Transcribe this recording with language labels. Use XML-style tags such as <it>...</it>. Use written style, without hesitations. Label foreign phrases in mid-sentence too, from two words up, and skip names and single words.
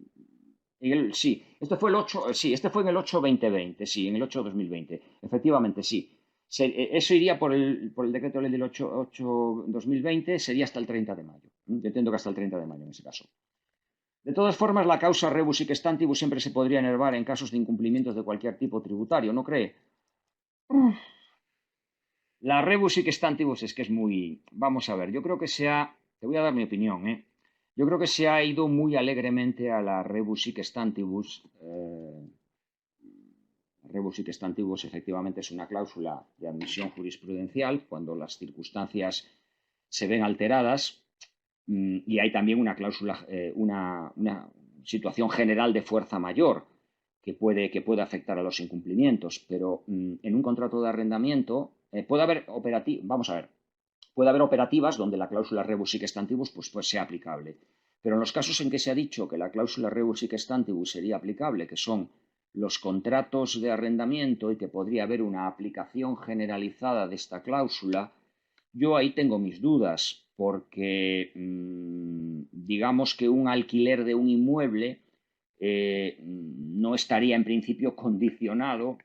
<es>Sí, este fue el 8, sí, este fue en el 8-2020, sí, en el 8-2020, efectivamente, sí. Eso iría por el decreto ley del 8-2020, sería hasta el 30 de mayo. Yo entiendo que hasta el 30 de mayo en ese caso. De todas formas, la causa</es> <la>rebus sic stantibus</la> <es>siempre se podría enervar en casos de incumplimientos de cualquier tipo tributario, ¿no cree? La</es> <la>rebus sic stantibus</la> <es>es que es muy... Vamos a ver, yo creo que te voy a dar mi opinión, ¿eh? Yo creo que se ha ido muy alegremente a la</es> <la>rebus sic stantibus. Rebus sic stantibus</la> <es>efectivamente es una cláusula de admisión jurisprudencial cuando las circunstancias se ven alteradas y hay también una cláusula, una situación general de fuerza mayor que puede afectar a los incumplimientos, pero en un contrato de arrendamiento puede haber operativas donde la cláusula</es> <la>rebus sic stantibus</la> <es>pues sea aplicable. Pero en los casos en que se ha dicho que la cláusula</es> <la>rebus sic stantibus</la> <es>sería aplicable, que son los contratos de arrendamiento y que podría haber una aplicación generalizada de esta cláusula, yo ahí tengo mis dudas, porque digamos que un alquiler de un inmueble no estaría en principio condicionado.</es>